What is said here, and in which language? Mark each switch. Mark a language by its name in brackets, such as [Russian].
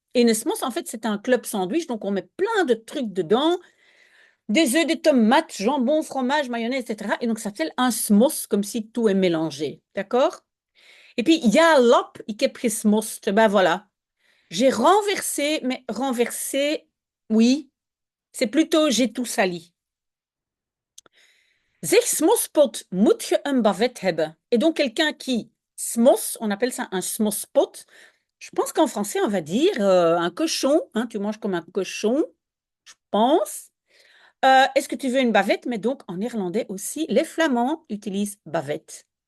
[French] Et ne smos, en fait, c'est un club sandwich, donc on met plein de trucs dedans, des œufs, des tomates, jambon, fromage, mayonnaise, etc. Et donc, ça s'appelle un smos, comme si tout est mélangé, d'accord? Et puis, [Dutch] ja, lap, ik heb gesmost. [French] Ben voilà. J'ai renversé, mais renversé, oui, c'est plutôt j'ai tout sali. [Dutch] Zeg smospot, moet je een bavette hebben. [French] Et donc, quelqu'un qui smos, on appelle ça un smospot. Je pense qu'en français, on va dire un cochon. Hein, tu manges comme un cochon, je pense. Est-ce que tu veux une bavette? Mais donc, en néerlandais aussi, les Flamands utilisent bavette.